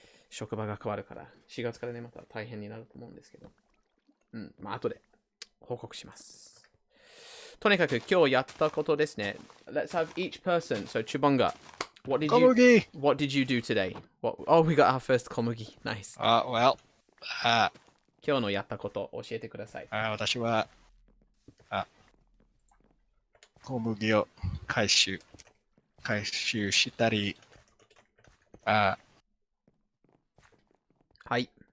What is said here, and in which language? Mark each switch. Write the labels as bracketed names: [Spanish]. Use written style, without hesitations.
[Japanese] 職場が変わるから、4月からね、また大変になると思うんですけど。まあ、後で報告します。とにかく今日やったことですね。 [English] Let's have each person. So, Chubonga, what did you do today? Oh, we got our first komugi. Nice. Well, [Japanese] 今日のやったこと教えてください。私は、小麦を回収したり、はい。